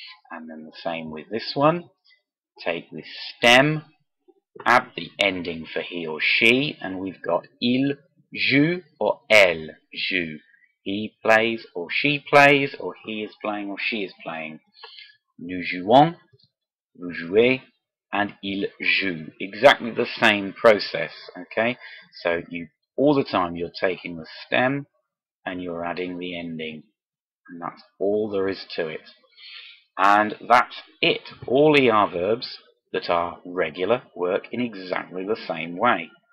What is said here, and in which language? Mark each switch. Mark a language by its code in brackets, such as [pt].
[en] And then the same with this one. Take this stem, add the ending for he or she, and we've got [fr] il joue [en] or [fr] elle joue. [en] He plays or she plays, or he is playing or she is playing. [fr] Nous jouons, vous jouez, and il joue. [en] Exactly the same process, okay? So you all the time you're taking the stem and you're adding the ending. And that's all there is to it. And that's it. All ER verbs that are regular work in exactly the same way.